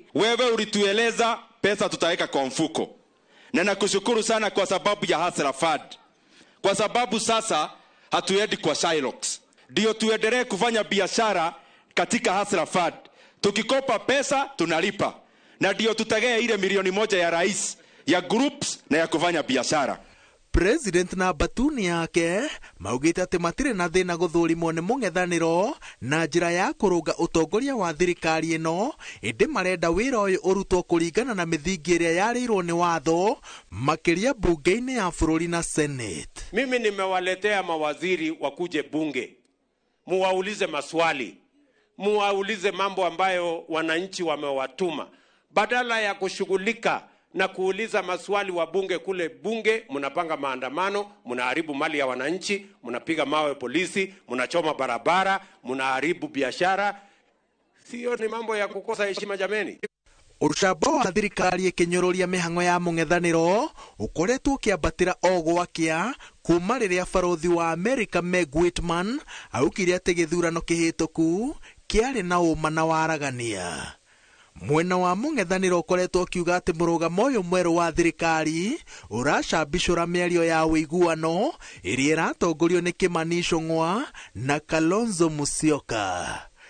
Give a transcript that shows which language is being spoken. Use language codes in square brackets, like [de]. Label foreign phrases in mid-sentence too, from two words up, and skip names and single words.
[sw] Wewe ulitueleza pesa tutaweka kwa mfuko. Na nakushukuru sana kwa sababu ya Hustler Fund. Kwa sababu sasa hatuendi kwa Shylocks. Ndio tuendelee kufanya biashara katika Hustler Fund. Tukikopa pesa tunalipa. Na ndio tutagea ile milioni 1 ya rais ya groups na ya kufanya biashara. [ki] President na batuni yake maugite ati matire na thina guthurimwo ni mung'ethaniro na njira ya kurunga utongoria wa thirikari ino, indi marenda wira uyu urutwo kuringana na mithingi iria yarirwo ni watho makiria bunge-ini ya bururi na Senate. [sw] Mimi nimewaletea mawaziri wakuje bunge, muwaulize maswali, muwaulize mambo ambayo wananchi wamewatuma, badala ya kushughulika na kuuliza maswali wa bunge. Kule bunge mnapanga maandamano, mnaharibu mali ya wananchi, mnapiga mawe polisi, mnachoma barabara, mnaharibu biashara. Sio ni mambo ya kukosa heshima jameni. [ki] Urucamba wa thirikari ikinyororia mihango ya mung'ethaniro ukoretwo ukiambatira o gwakia kuma riria barothi wa America Meg Whitman aukire ati githurano kihituku kiari na uma na waragania. Mwena wa mung'ethaniro ukoretwo ukiuga ati murugamo uyu mweru wa thirikari uracambicura mĩario ya wĩiguano iria iratongorio ni Kimani Ichung'wa na Kalonzo Musyoka.